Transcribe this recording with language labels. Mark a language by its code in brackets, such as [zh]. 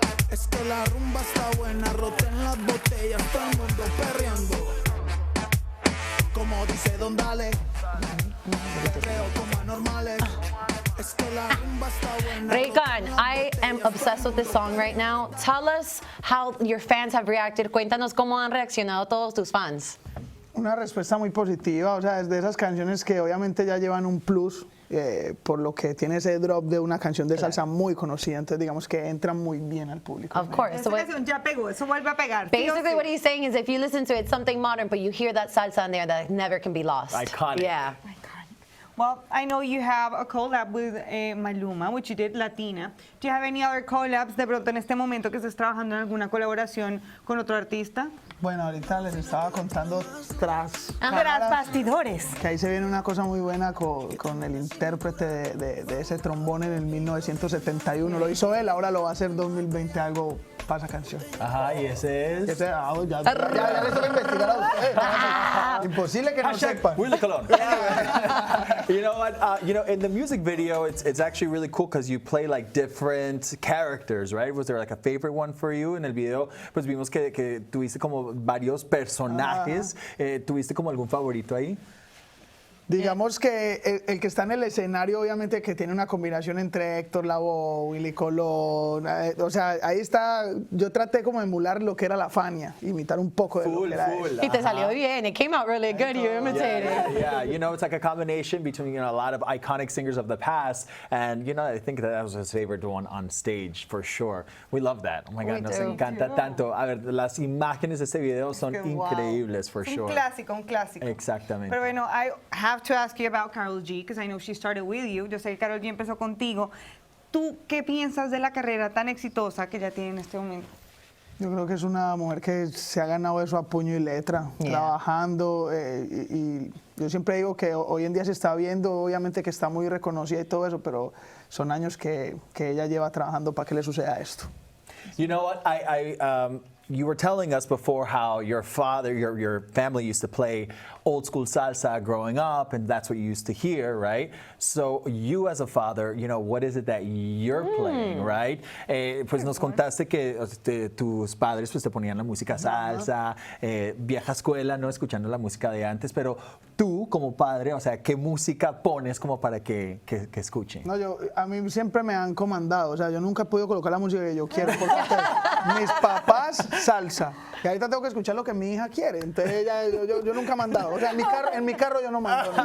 [es] Es que la rumba está buena, roten las botellas, todo el mundo perreando. Como dice Don Dale, perreo como anormales. Es que la rumba está buena. [en] Recon, I am obsessed with this song right now. Tell us how your fans have reacted. [es] Cuéntanos cómo han reaccionado todos tus fans. Una respuesta muy positiva, o sea, es de esas canciones que obviamente ya llevan un plus, por lo que tiene ese drop de una canción de salsa muy conocida, entonces digamos que entran muy bien al público. [en] Of course. [es] Esta [en] So what- [es] canción ya pegó, eso vuelve a pegar. sí o [en] basically, [es] sí. [en] what he's saying is if you listen to it, it's something modern, but you hear that salsa in there that never can be lost. Iconic. Yeah. Well, I know you have a collab with Maluma, which you did, Latina. Do you have any other collabs [es] de pronto en este momento que estés trabajando en alguna colaboración con otro artista? Bueno, ahorita les estaba contando tras Tras cámaras bastidores. que ahí se viene una cosa muy buena con el intérprete de ese trombón en el 1971. Lo hizo él, ahora lo va a hacer 2020, algo pasa canción. Ajá, y ese es. Ese, ya les toca investigar a ustedes. Imposible que no sepan. [en] Willy Colon. You know what? In the music video, it's actually really cool because you play like different characters, right? Was there like a favorite one for you [es] en el video? Pues vimos que tuviste como varios personajes. ¿Tuviste como algún favorito ahí? Digamos que el que está en el escenario, obviamente que tiene una combinación entre Héctor Lavoe, Willy Colón, o sea, ahí está, yo traté como de emular lo que era la Fania, imitar un poco de lo que era él. Y te salió bien. [en] It came out really good. You imitated. Yeah, you know, it's like a combination between a lot of iconic singers of the past, and I think that was his favorite one on stage for sure. We love that. Oh my God, We [es] nos [en] do. [es] encanta tanto. A ver, las imágenes de este video son Que wow. increíbles [en] for [es] Un [en] sure. [es] clásico, un clásico. Exactamente. Pero bueno, [en] I have to ask you about Karol G, because I know she started with you. [es] Yo sé que Karol G empezó contigo. ¿Tú qué piensas de la carrera tan exitosa que ya tiene en este momento? Yo creo que es una mujer que se ha ganado eso a puño y letra, trabajando, y yo siempre digo que hoy en día se está viendo, obviamente que está muy reconocida y todo eso, pero son años que ella lleva trabajando para que le suceda esto. [en] You know what? you were telling us before how your father, your family used to play old school salsa growing up, and that's what you used to hear, right? So you as a father, what is it that you're playing, right? [es] Pues nos contaste que tus padres pues te ponían la música salsa, vieja escuela, no escuchando la música de antes, pero tú como padre, o sea, ¿qué música pones como para que escuchen? No, a mí siempre me han comandado, o sea, yo nunca he podido colocar la música que yo quiero, porque mis papás salsa, y ahorita tengo que escuchar lo que mi hija quiere, entonces yo nunca he mandado, o sea, en mi carro yo no mando.